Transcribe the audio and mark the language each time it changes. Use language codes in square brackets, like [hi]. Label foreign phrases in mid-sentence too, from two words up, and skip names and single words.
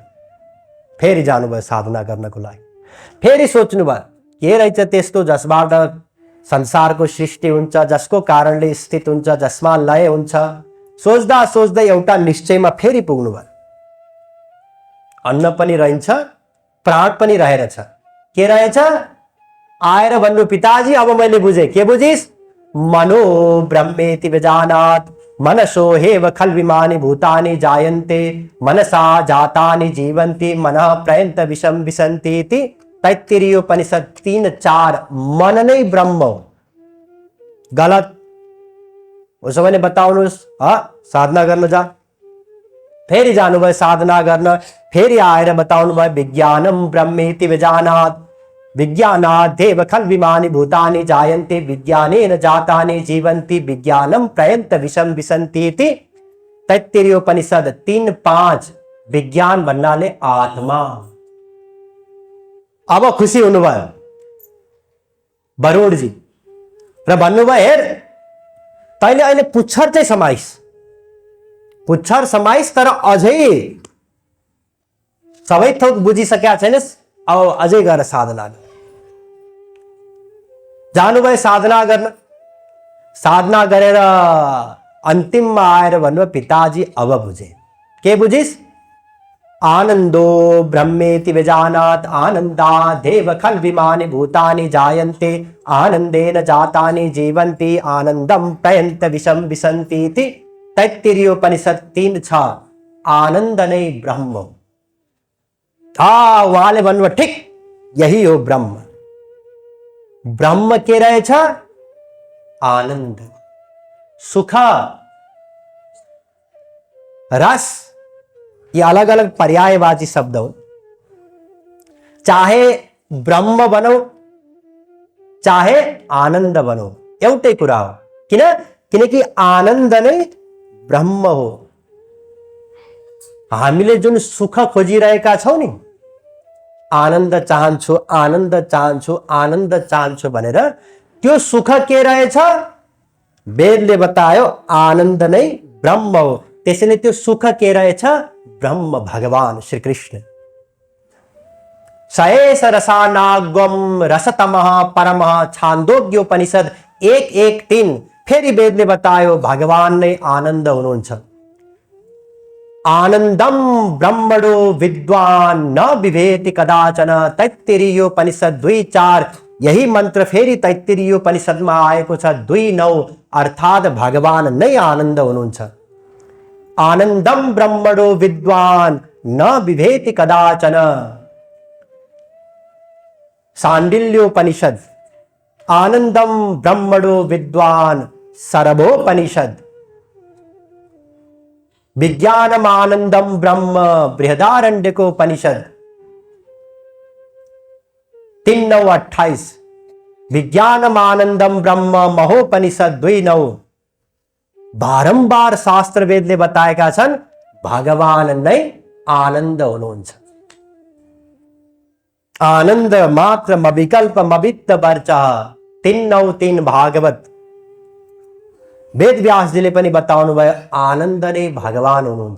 [ne] फेरि जानुभयो साधना गर्नको लागि। फेरि सोच्नुभयो के रहेछ त्यस्तो जसबाट संसारको सृष्टि हुन्छ, जसको कारणले स्थित हुन्छ, जसमा लय हुन्छ। सोच्दा सोच्दै एउटा निश्चयमा फेरि पुग्नुभयो। अन्न पनि रहन्छ, प्राण पनि रहेछ। के रहेछ? आएर भन्नु, पिताजी अब मैले बुझे। के बुझिस्? [sa] मनो ब्रह्मेति विजानात् मनसो हेव खल्विमानि भूतानि जायन्ते मनसा जातानि जीवन्ति मनः प्रयन्त विषम विसन्ति इति तैत्तिरीयोपनिषद 3:4। [ne] मन नै ब्रह्म हो। गलत। उसो भने बताउनुहोस्, साधना गर्न जा। फेरि जानुभयो साधना गर्न। फेरि आएर बताउनु भयो [sa] विज्ञानम ब्रह्मेति विजानात् विज्ञानादेव खल्विमानि भूतानि जायन्ते विज्ञानेन जातानि जीवन्ति विज्ञानम प्रयन्त विषम विसन्ति इति तैत्तिरीयोपनिषद 3:5। [ne] विज्ञान भन्नाले आत्मा। अब खुसी हुनुभयो वरुणजी र भन्नुभयो, हेर तैँले अहिले पुच्छर चाहिँ समाइस्, पुच्छर समाइस्, तर अझै सबै थोक बुझिसकेका छैनस्। अब अझै गएर साधना गर। जानुभयो साधना गर्न। साधना गरेर अन्तिममा आएर भन्नुभयो, पिताजी अब बुझे। के बुझिस्? [sa] आनन्दो ब्रह्मेति विजानात् आनन्दादेव खल्विमानि भूतानि जायन्ते आनन्देन जातानि जीवन्ति आनन्दं प्रयन्त विषम विसन्ति इति तैत्तिरीयोपनिषद 3:6। [ne] आनन्द नै ब्रह्म हो। उहाँले भन्नुभयो ठिक, यही हो ब्रह्म। ब्रह्म के रहेछ? आनन्द, सुख, रस। ये अलग अलग पर्यायवाची शब्द हो। [hi] चाहे ब्रह्म बनो चाहे आनन्द बनो, [ne] एउटै कुरा हो। किनकि आनन्द नै ब्रह्म हो। हामीले जुन सुख खोजिरहेका छौं नि, आनन्द चाहन्छु आनन्द चाहन्छु आनन्द चाहन्छु भनेर, त्यो सुख के रहेछ? वेदले बतायो आनन्द नै ब्रह्म हो। त्यसैले त्यो सुख के रहेछ? ब्रह्म, भगवान श्री कृष्ण। [sa] सएष रसानागम रसतमः परमः [ne] छान्दोग्योपनिषद 1:1-3। फेरि वेदले बतायो भगवान नै आनन्द हुनुहुन्छ। [sa] आनन्दम ब्रह्मणो विद्वान न विभेति कदाचन, तैत्तिरीयोपनिषद 2:4। [ne] यही मन्त्र फेरि तैत्तिरीयोपनिषदमा आएको छ 2:9, अर्थात् भगवान नै आनन्द हुनुहुन्छ। [sa] आनन्दम ब्रह्मणो विद्वान न विभेति कदाचन। सांडिल्योपनिषद आनंदम ब्रह्मणो विद्वान सर्वोपनिषद। विज्ञानम आनंदम ब्रह्म बृहदारण्यकोपनिषद 3:9-28। विज्ञानम आनंदम ब्रह्म महोपनिषद 2:9। [ne] बारंबार शास्त्र वेदले बताएका छन् भगवान नै आनन्द हुनुहुन्छ। [sa] आनंद मात्र मविकल्प मवित्त वर्चः 3:9-3 भागवत। [ne] वेद व्यासजीले पनि बताउनु भयो आनन्द नै भगवान हुनुहुन्छ।